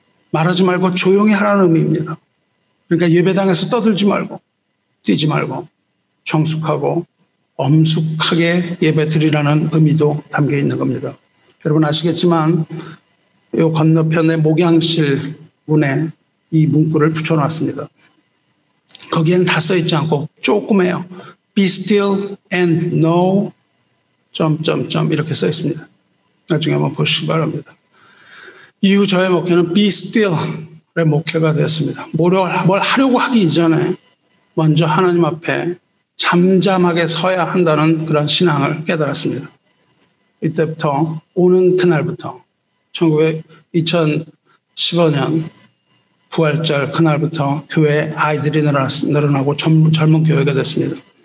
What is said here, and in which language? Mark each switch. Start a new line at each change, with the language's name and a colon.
Korean: 말하지 말고 조용히 하라는 의미입니다. 그러니까 예배당에서 떠들지 말고 뛰지 말고 정숙하고 엄숙하게 예배드리라는 의미도 담겨 있는 겁니다. 여러분 아시겠지만 이 건너편의 목양실 문에 이 문구를 붙여놨습니다. 거기에는 다 써있지 않고 조그매요.
English: Be still and know
Korean: 이렇게 써있습니다. 나중에 한번 보시기 바랍니다. 이후 저의 목회는 Be Still의 목회가 되었습니다. 뭘 하려고 하기 이전에 먼저 하나님 앞에 잠잠하게 서야 한다는 그런 신앙을 깨달았습니다. 이때부터 오는 그날부터 2015년 부활절 그날부터 교회에 아이들이 늘어나고 젊은 교회가 됐습니다.